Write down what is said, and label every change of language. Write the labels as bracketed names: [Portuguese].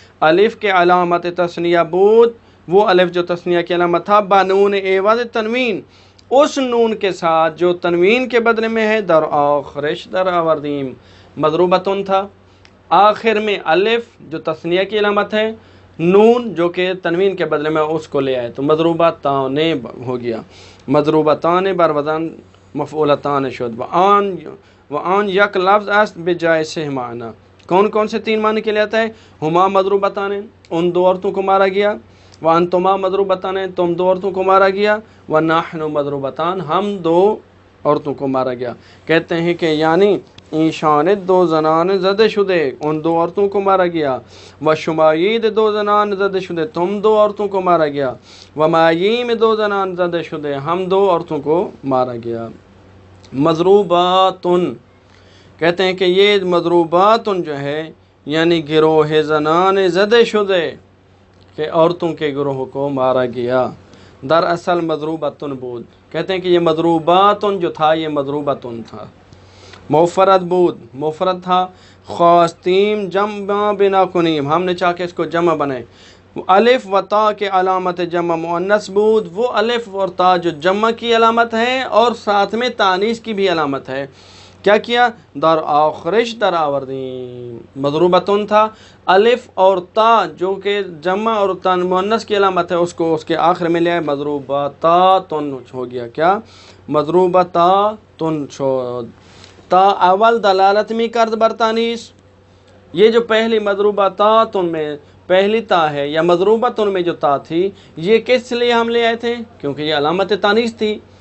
[Persian] الف کے علامت تثنیہ بود [Urdu] وہ الف جو تثنیہ کی علامت تھا بانون عوض تنوین اس نون کے ساتھ جو تنوین کے بدلے میں ہے در آخرش در آوردیم. مضروبتن تھا آخر میں الف جو تثنیہ کی علامت ہے نون جو کہ تنوین کے بدلے میں اس کو لے آئے تو مضروبتان ہو گیا. [Persian] مضروبتان بر وزن مفعولتان شد. وآن یک لفظ است بجائے سہ معنی [Urdu] کون کون سے تین معنی کے لیے آتا ہے. ہما مضروبتان ان دو عورتوں کو مارا گیا. وانتما مضروبتان تم دو عورتوں کو مارا گیا. ونحن مضروبتان ہم دو عورتوں کو مارا گیا. کہتے ہیں کہ یعنی [Persian] ایشان دو زنان زدہ شدے [Urdu] ان دو عورتوں کو مارا گیا. [Persian] وشمایید دو زنان زدہ شدے [Urdu] تم دو عورتوں کو مارا گیا. [Persian] وماییم دو زنان زدہ شدے [Urdu] ہم دو عورتوں کو مارا گیا. مضروباتن کہتے ہیں کہ یہ مضروباتن جو ہے یعنی [Persian] گروہ زنان زدہ شدے [Urdu] کہ عورتوں کے گروہ کو مارا گیا. [Persian] دراصل مضروبتن بود [Urdu] کہتے ہیں کہ یہ مضروباتن جو تھا یہ مضروبتن تھا. [Persian] مفرد بود [Urdu] مفرد تھا. [Persian] خاصتیم جمع بنا کنیم [Urdu] ہم نے چاہ کے اس کو جمع بنائے. [Persian] الف و تا کے علامت جمع مؤنث بود [Urdu] وہ الف اور تا جو جمع کی علامت ہے اور ساتھ میں تانیث کی بھی علامت ہے. [Persian] کیا کیا در آخرش در آوردیم. [Urdu] مضروبتن تھا الف اور تا جو کہ جمع اور مؤنث کی علامت ہے اس کو اس کے آخر میں لے آئے مضروباتن ہو گیا. [Persian] کیا مضروباتن شد. تا اول دلالت می کرد بر تانیث [Urdu] یہ جو پہلی مضروباتن میں پہلی تا ہے یا مضروبتن میں جو تا تھی یہ کس لیے ہم لے آئے تھے کیونکہ یہ علامت تانیث تھی.